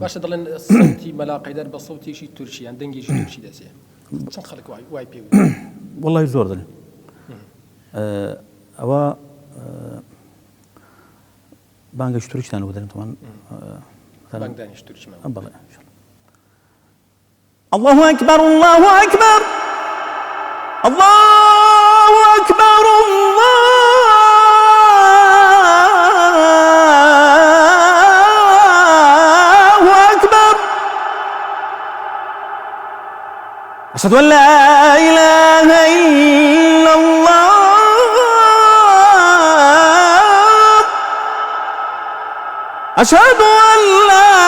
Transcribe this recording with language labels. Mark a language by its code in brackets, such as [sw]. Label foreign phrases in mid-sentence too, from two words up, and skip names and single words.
[ckb] باشە دەڵێن سەوتی مەلا قەیدار بە سەوتێکی تورکیان دەنگێکی تورکی دەسێ چەند خەڵک وای پێ والله زۆر دڵێن ئەوە بانگەش تورکیتان بۆ دەرن تۆمان بانگدانیش تورکیمان [ar] بەڵێ الله أكبر الله أكبر الله أكبر الله أكبر أشهد أن لا إله إلا الله أشهد أن لا